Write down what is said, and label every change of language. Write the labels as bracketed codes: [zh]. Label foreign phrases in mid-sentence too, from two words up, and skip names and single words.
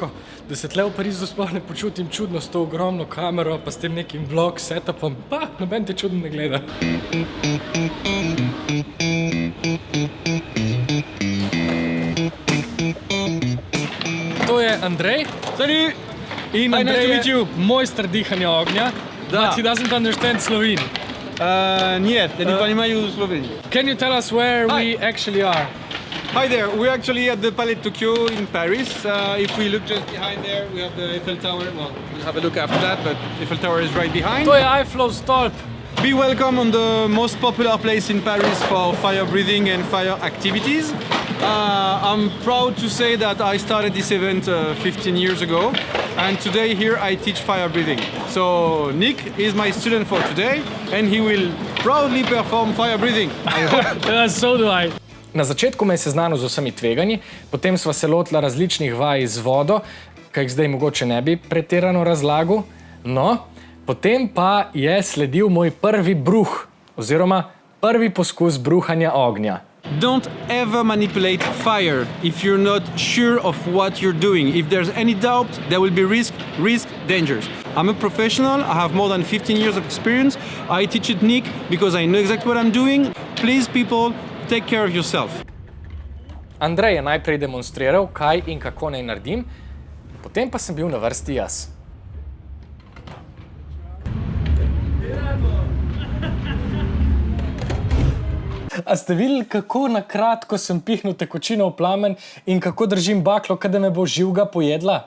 [sl] Da se tle v Parizu sploh ne počutim čudno s to ogromno kamero, pa s tem nekim vlog setupom, pa noben te čudno ne gleda. To je Andrej. Salut! In [en] Hi, nice to [sl] Andrej [en] meet [sl] je [en] you. [sl] mojster dihanja ognja, Da. [en] but he doesn't understand Slovene. [ru] Нет, я не понимаю Словению. [en] Can you tell us where Hi. we actually are? Hi there, we're actually at the Palais de Tokyo in Paris. If we look just behind there, we have the Eiffel Tower. Well, we'll have a look after that, but Eiffel Tower is right behind. [sl] To je Eiffelov stolp. [en] Be welcome on the most popular place in Paris for fire breathing and fire activities. I'm proud to say that I started this event 15 years ago, and today here I teach fire breathing. So Nick is my student for today, and he will proudly perform fire breathing. I hope. So do I. [sl] Na začetku me je seznanil z vsemi tveganji, potem sva se lotila različnih vaj z vodo, kaj jih zdaj mogoče ne bi pretirano razlagal. No, potem pa je sledil moj prvi bruh, oziroma prvi poskus bruhanja ognja. [en] Don't ever manipulate fire if you're not sure of what you're doing. If there's any doubt, there will be risk, dangers. I'm a professional, I have more than 15 years of experience. I teach at Nick because I know exactly what I'm doing. Please, people, take care of yourself. [sl] Andrej je najprej demonstriral, kaj in kako naj naredim, potem pa sem bil na vrsti jaz. A ste videli, kako na kratko sem pihnil tekočino v plamen in kako držim baklo, kada me bo živga pojedla?